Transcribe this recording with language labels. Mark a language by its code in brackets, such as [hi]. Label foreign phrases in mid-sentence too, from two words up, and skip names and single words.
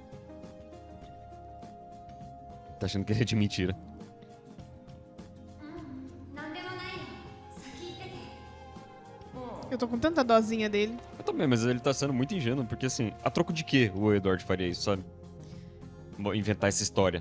[pt] Tá achando que ele é de mentira. [ja] なんでもないよ先行ってて [pt] Eu tô com tanta dozinha dele. Eu também, mas ele tá sendo muito ingênuo, porque assim, a troco de quê o Edward faria isso, sabe? Inventar essa história.